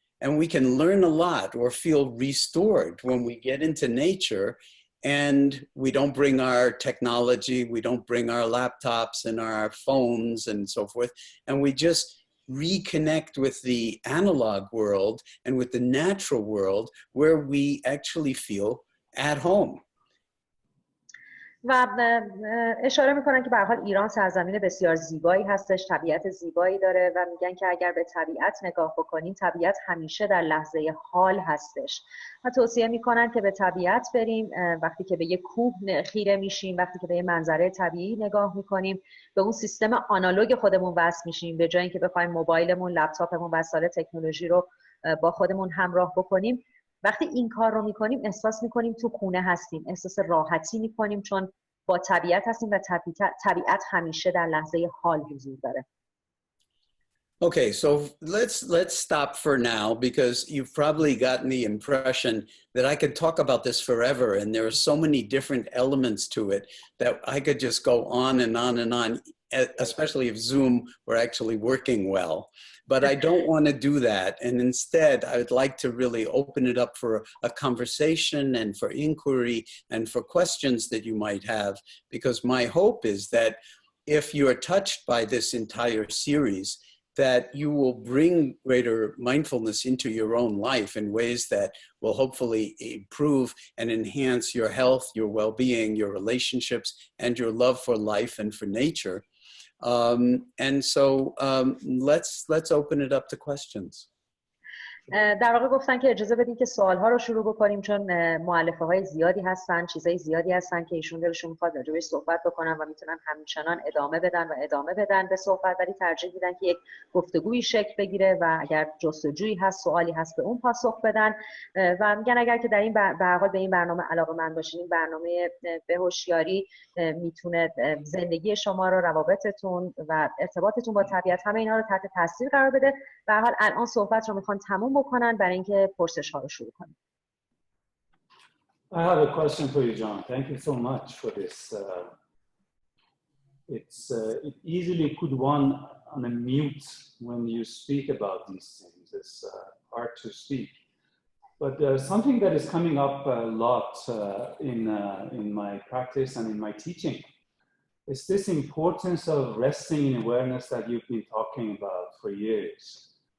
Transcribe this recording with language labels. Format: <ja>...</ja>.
<en>And we can learn a lot or feel restored when we get into nature and we don't bring our technology, we don't bring our laptops and our phones and so forth, and we just reconnect with the analog world and with the natural world where we actually feel at home.</en> <fa>و اشاره میکنن که به هر حال ایران سرزمین بسیار زیبایی هستش، طبیعت زیبایی داره و میگن که اگر به طبیعت نگاه بکنیم طبیعت همیشه در لحظه حال هستش و توصیه میکنن که به طبیعت بریم. وقتی که به یک کوه خیره میشیم، وقتی که به یه منظره طبیعی نگاه میکنیم، به اون سیستم آنالوگ خودمون وصل میشیم، به جای اینکه بخوایم موبایلمون، لپتاپمون، وسایل تکنولوژی رو با خودمون همراه بکنیم، وقتی این کار رو میکنیم احساس میکنیم تو خونه هستیم، احساس راحتی میکنیم چون با طبیعت هستیم و طبیعت همیشه در لحظه حال حضور داره.</fa> <en>Okay, so let's stop for now because you've probably gotten the impression that I could talk about this forever, and there are so many different elements to it that I could just go on and on and on, especially if Zoom were actually working well. But I don't want to do that, and instead I would like to really open it up for a conversation and for inquiry and for questions that you might have, because my hope is that if you are touched by this entire series, that you will bring greater mindfulness into your own life in ways that will hopefully improve and enhance your health, your well-being, your relationships, and your love for life and for nature. And so let's open it up to questions.</en> <fa>در واقع گفتن که اجازه بدین که سوال‌ها رو شروع بکنیم چون مؤلفه‌های زیادی هستن، چیزای زیادی هستن که ایشون دلشون می‌خواد راجعش صحبت بکنن و میتونن همچنان ادامه بدن به صحبت، ولی ترجیح میدن که یک گفتگویی شکل بگیره و اگر جستجویی هست، سوالی هست، به اون پاسخ بدن و میگن اگر که در این به هر حال به این برنامه علاقه‌مند باشین، این برنامه به هوشیاری میتونه زندگی شما رو، روابطتون و ارتباطتون با طبیعت، همه اینا رو تحت تاثیر قرار بده. به هر حال الان صحبت رو میخوان تموم بکنن برای اینکه پرسش ها رو شروع کنیم.</fa> <en>I have a question for you, John. Thank you so much for this. It easily put one on a mute when you speak about these things. It's hard to speak. But something that is coming up a lot in my practice and in my teaching is this importance of resting in awareness that you've been talking about for years.</en>